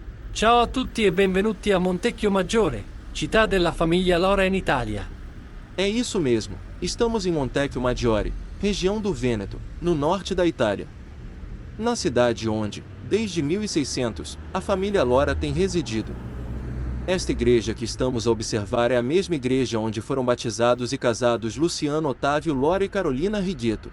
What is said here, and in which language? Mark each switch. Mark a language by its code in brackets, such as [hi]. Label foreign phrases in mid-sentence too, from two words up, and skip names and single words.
[it] Ciao a tutti e benvenuti a Montecchio Maggiore, città della famiglia Lora in Italia. [pt] É isso mesmo, estamos em Montecchio Maggiore, região do Vêneto, no norte da Itália. Na cidade onde, desde 1600, a família Lora tem residido. Esta igreja que estamos a observar é a mesma igreja onde foram batizados e casados Luciano Otávio Lora e Carolina Righetto.